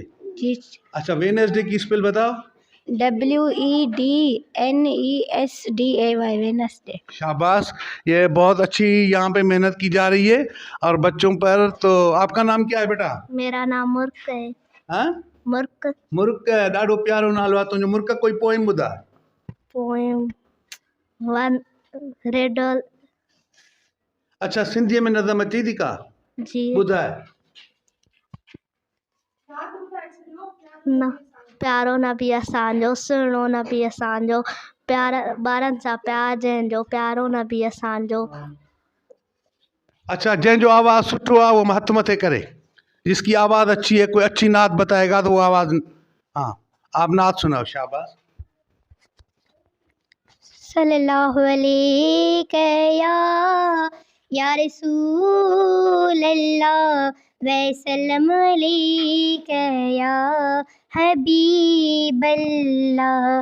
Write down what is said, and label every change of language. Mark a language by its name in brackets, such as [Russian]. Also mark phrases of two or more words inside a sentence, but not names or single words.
[Hindi] जी। अच्छा, वेडनेसडे की स्पेल बताओ। [English] WEDNESDAY, वेडनेसडे। [Hindi] शाबाश, ये बहुत अच्छी यहाँ पे मेहनत की जा रही है और बच्चों पर। तो आपका नाम क्या है बेटा? मेरा नाम मुर्क है। हाँ, मुर्क। [Sindhi] मुर्क, ॾाढो प्यारो नालो आहे तुंहिंजो। मुर्क, कोई पोइम ॿुधा? [English] poem one riddle. [Hindi] अच्छा, [Sindhi] सिंधीअ में नज़म अचे थी का? [Hindi] जी। [Sindhi] ॿुधाए। न प्यारो नबी असांजो, सुहिणो नबी असांजो, प्यार ॿारनि सां प्यार जंहिंजो, प्यारो नबी असांजो। अच्छा, जंहिंजो आवाज़ सुठो आहे वो हथ मथे करे। [Hindi] जिसकी आवाज़ अच्छी है, कोई अच्छी नात बताएगा तो वो आवाज़। हाँ, आप नात सुनाओ। शाबाश। [Arabic] صلى الله عليه يا رسول الله وسلم عليك يا حبيب الله.